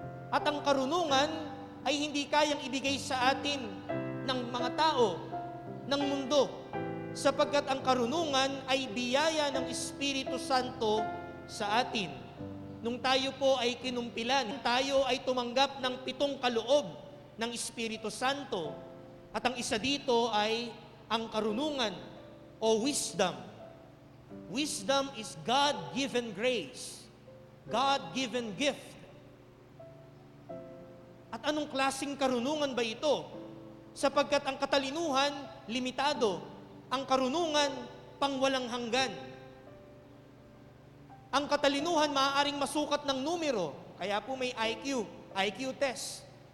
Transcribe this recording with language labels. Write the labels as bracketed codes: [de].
[tl] At ang karunungan ay hindi kayang ibigay sa atin ng mga tao, ng mundo, sapagkat ang karunungan ay biyaya ng Espiritu Santo sa atin. Nung tayo po ay kinumpilan, tayo ay tumanggap ng 7 kaloob ng Espiritu Santo. At ang isa dito ay ang karunungan o wisdom. [en] Wisdom is God-given grace, God-given gift. [tl] At anong klaseng karunungan ba ito? Sapagkat ang katalinuhan, limitado. Ang karunungan, pangwalang hanggan. Ang katalinuhan, maaaring masukat ng numero. Kaya po may IQ test.